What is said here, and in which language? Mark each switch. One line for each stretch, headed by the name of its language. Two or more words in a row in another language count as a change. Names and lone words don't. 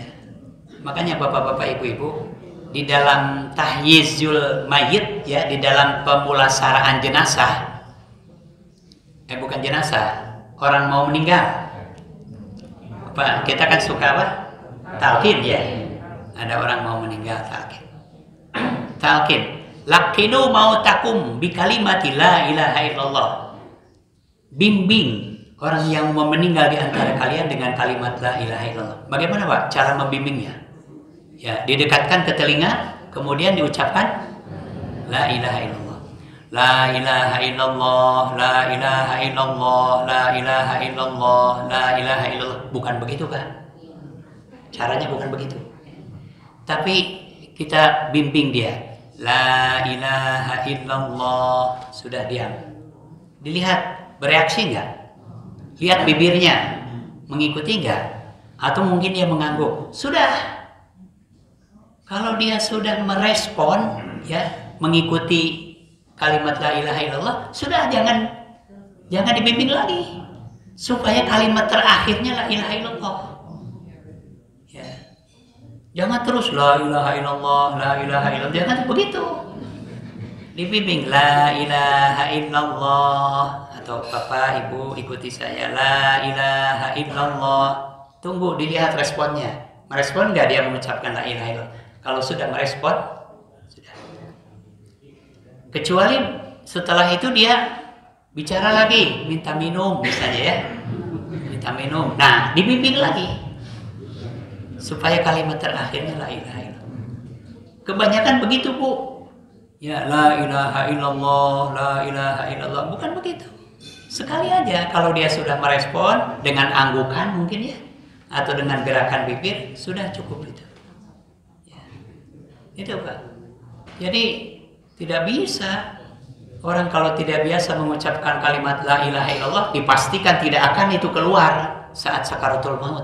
Indonesian: Makanya bapak-bapak, ibu-ibu, di dalam
Arabic: تجهيز الميت
Indonesian: ya, di dalam pemulasaraan jenazah, bukan jenazah, orang mau meninggal. Kita kan suka apa? Talqin ya. Ada orang mau meninggal talqin.
Arabic: لقنوا موتاكم بكلمة لا إله إلا الله.
Indonesian: Bimbing orang yang mau meninggal di antara kalian dengan kalimat
Arabic: لا إله إلا الله.
Indonesian: Bagaimana, Pak, cara membimbingnya? Ya, didekatkan ke telinga, kemudian diucapkan
Arabic: لا إله إلا الله. لا إله إلا الله، لا إله إلا الله، لا إله إلا الله، لا إله إلا الله.
Indonesian: Bukan begitu, Pak. Caranya bukan begitu. Tapi kita bimbing dia.
Arabic: لا إله إلا الله.
Indonesian: Sudah diam. Dilihat bereaksi enggak? Lihat bibirnya mengikuti enggak? Atau mungkin dia mengangguk. Sudah. Kalau dia sudah merespon ya, mengikuti kalimat
Arabic: لا إله إلا الله,
Indonesian: sudah jangan dibimbing lagi. Supaya kalimat terakhirnya
Arabic: لا إله إلا الله. Ya.
Indonesian: Jangan terus
Arabic: لا إله إلا الله، لا إله إلا الله.
Indonesian: Jangan begitu.
Arabic: Dibimbing لا إله إلا الله.
Indonesian: Atau Bapak, Ibu ikuti saya,
Arabic: لا إله إلا الله.
Indonesian: Tunggu, dilihat responnya. Merespon enggak dia mengucapkan
Arabic: لا إله إلا الله?
Indonesian: Kalau sudah merespon, sudah. Kecuali setelah itu dia bicara lagi, minta minum misalnya ya. Minta minum. Nah, dibimbing lagi. Supaya kalimat terakhirnya
Arabic: لا إله إلا الله.
Indonesian: Kebanyakan begitu, Bu.
Arabic: Ya, لا إله إلا الله، لا إله إلا الله.
Indonesian: Bukan begitu. Sekali aja kalau dia sudah merespon dengan anggukan mungkin ya, atau dengan gerakan bibir, sudah cukup itu. Ya. Itu, Pak. Jadi tidak bisa orang kalau tidak biasa mengucapkan kalimat
Arabic: لا إله إلا الله,
Indonesian: dipastikan tidak akan itu keluar saat sakaratul maut.